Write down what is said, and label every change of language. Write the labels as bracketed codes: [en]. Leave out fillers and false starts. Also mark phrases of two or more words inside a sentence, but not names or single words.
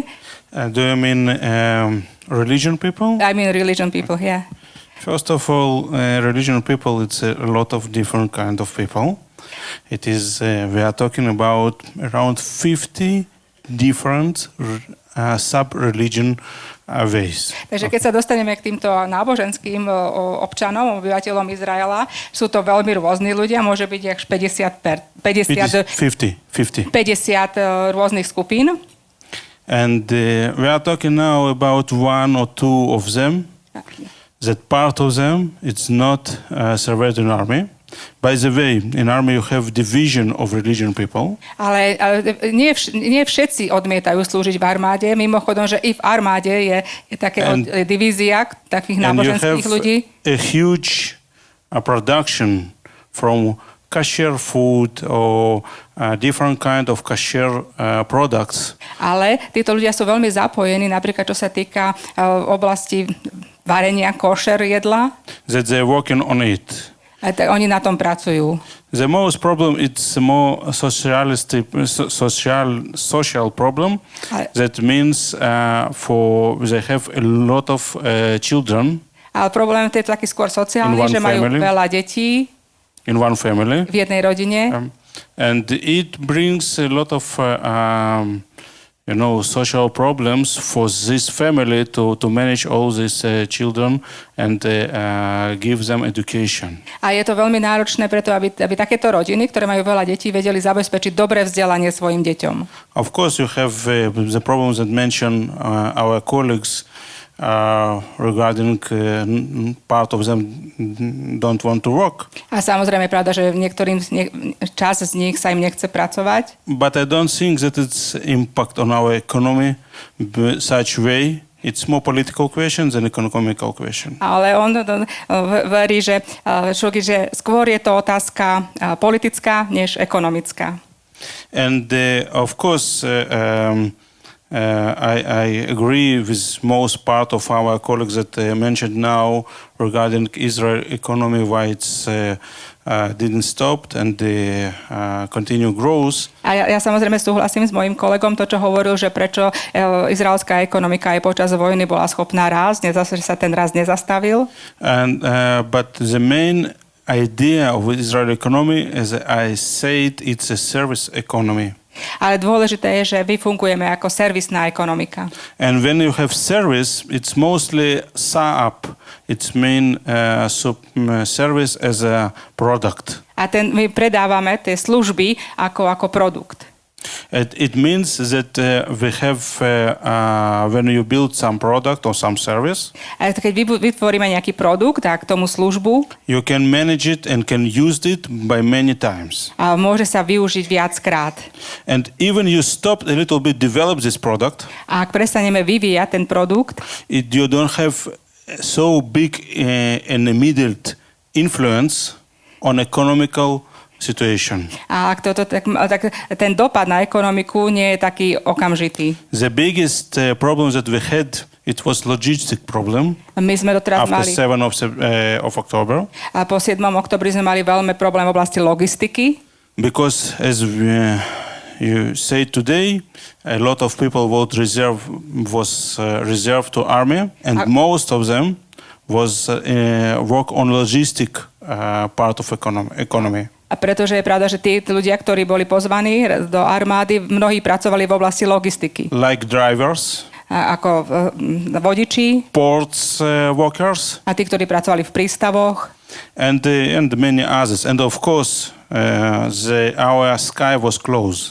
[en] Do you mean religion people? I mean religion people, yeah. First of all, religion people, it's a lot of different kind of people. It is, we are talking about around 50 different sub-religion ways. [sk] Takže keď sa dostaneme k týmto náboženským občanom, obyvateľom Izraela, sú to veľmi rôzni ľudia, môže byť až 50 rôznych skupín. [en] And we are talking now about one or two of them. That part of them, it's not Salvation Army. By the way, in army you have division of religion people. [sk] Ale nie všetci odmietajú slúžiť v armáde. Mimochodom, že i v armáde je také divízia takých náboženských ľudí. [en] A huge production from kosher food or different kind of kosher products. [sk] Ale títo ľudia sú veľmi zapojení, napríklad čo sa týka oblasti varenia kosher jedla. [en] That they're working on it. [sk] A oni na tom pracujú. [en] The most problem it's more social problem. That means they have a lot of children. [sk] Ale problém je taký skôr sociálny, že majú veľa detí. [en] In one family. [sk] V jednej rodine. [en] And it brings a lot of social problems for this family to manage all these children and give them education. [sk] A je to veľmi náročné preto, aby takéto rodiny, ktoré majú veľa detí, vedeli zabezpečiť dobré vzdelanie svojim deťom. [en] Of course you have the problems that mention our colleagues regarding part of them don't want to work. [sk] A samozrejme je pravda, že niektorým čas z nich sa im nechce pracovať. [en] But I don't think that it's impact on our economy such way. It's more political question than economical question. [sk] Ale on verí, že skôr je to otázka politická než ekonomická. [en] And of course I agree with most part of our colleagues that mentioned now regarding Israel economy, why it's didn't stop and continue growth. [sk] A ja samozrejme súhlasím s mojím kolegom to, čo hovoril, že prečo izraelská ekonomika aj počas vojny bola schopná rásť, zase sa ten rast nezastavil. [en] And but the main idea of Israel economy, as I said, it's a service economy. [sk] Ale dôležité je, že my fungujeme ako servisná ekonomika. [en] And when you have service, it's mostly SaaS. It's mean service as a product. [sk] A my predávame tie služby ako produkt. [en] It means that we have when you build some product or some service. [sk] A keď vytvoríme nejaký produkt a k tomu službu, [en] you can manage it and can use it by many times. [sk] A môže sa využiť viackrát. [en] And even you stop a little bit develop this product. [sk] A ak prestaneme vyvíjať ten produkt, [en] you don't have so big an immediate influence on economical situation. [sk] A ak tak ten dopad na ekonomiku nie je taký okamžitý. [en] The biggest problem that we had, it was logistic problem. [sk] My sme doteraz mali [en] after 7 of October. [sk] A po 7. oktobri sme mali veľmi problém v oblasti logistiky. [en] Because as you say today, a lot of people was reserved to army, and most of them was work on logistic part of economy. [sk] A pretože je pravda, že tí ľudia, ktorí boli pozvaní do armády, mnohí pracovali v oblasti logistiky. [en] Like drivers. [sk] Ako vodiči. [en] Ports workers. [sk] A tí, ktorí pracovali v prístavoch. [en] And many others. And of course, our sky was closed.